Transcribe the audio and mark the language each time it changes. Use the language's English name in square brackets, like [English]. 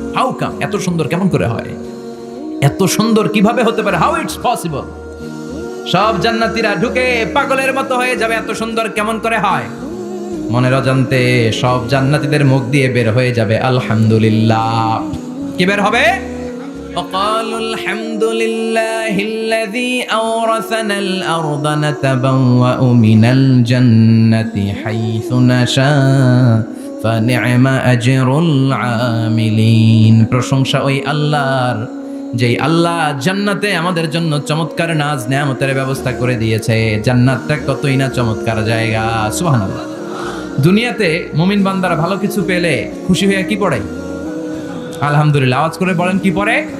[English] How come? [Bangla] এত সুন্দর কেমন করে হয়? এত সুন্দর কিভাবে হতে পারে? [English] How it's possible? [Bangla] সব জান্নাতীরা ঢুকে পাগলের মতো হয়ে যাবে, এত সুন্দর কেমন করে হয়? মনের অজান্তে সব জান্নাতীদের মুখ দিয়ে বের হয়ে যাবে আলহামদুলিল্লাহ। কি বের হবে? [Arabic] وقالوا الحمد لله الذي أورثنا الأرض نتبوأ من الجنة حيث نشاء فنعم أجر العاملين। [Bangla] প্রশংসা ওই আল্লাহর, যেই আল্লাহ জান্নাতে আমাদের জন্য চমৎকার নাজ নেয়ামতের ব্যবস্থা করে দিয়েছে। জান্নাতটা কতই না চমৎকার জায়গা। সুবহানাল্লাহ। দুনিয়াতে মুমিন বান্দারা ভালো কিছু পেলে খুশি হয়ে কি পড়ে? আলহামদুলিল্লাহ। আওয়াজ করে বলেন কি পড়ে?